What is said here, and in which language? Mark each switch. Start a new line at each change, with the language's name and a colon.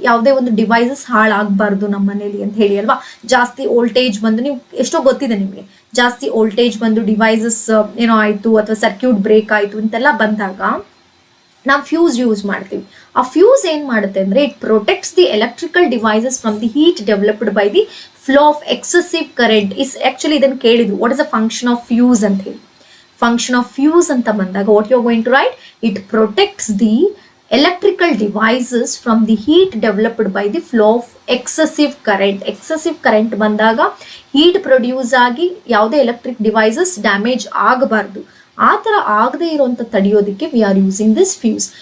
Kannada: ಯಾವುದೇ ಒಂದು ಡಿವೈಸಸ್ ಹಾಳಾಗಬಾರ್ದು ನಮ್ಮ ಮನೇಲಿ ಅಂತ ಹೇಳಿ ಅಲ್ವಾ? ಜಾಸ್ತಿ ವೋಲ್ಟೇಜ್ ಬಂದು, ನೀವು ಎಷ್ಟೋ ಗೊತ್ತಿದೆ ನಿಮಗೆ, ಜಾಸ್ತಿ ವೋಲ್ಟೇಜ್ ಬಂದು ಡಿವೈಸಸ್ ಏನೋ ಆಯ್ತು ಅಥವಾ ಸರ್ಕ್ಯೂಟ್ ಬ್ರೇಕ್ ಆಯ್ತು ಅಂತೆಲ್ಲ ಬಂದಾಗ ನಾವು ಫ್ಯೂಸ್ ಯೂಸ್ ಮಾಡ್ತೀವಿ. ಆ ಫ್ಯೂಸ್ ಏನ್ ಮಾಡುತ್ತೆ ಅಂದ್ರೆ
English: It protects the electrical devices from the heat developed by the flow of excessive current.
Kannada: Actually ಇದನ್ನು ಕೇಳಿದ್ರು,
English: what is a function of fuse
Kannada: ಅಂತ ಹೇಳಿ.
English: function of fuse
Kannada: ಅಂತ ಬಂದಾಗ
English: What you are going to write? It protects the electrical devices from the heat developed by the flow of excessive current.
Kannada: Excessive current ಬಂದಾಗ heat produce ಆಗಿ ಯಾವುದೇ electric devices damage ಆಗಬಾರ್ದು. ಆ ಥರ ಆಗದೆ ಇರುವಂತ ತಡೆಯೋದಕ್ಕೆ
English: we are using this fuse.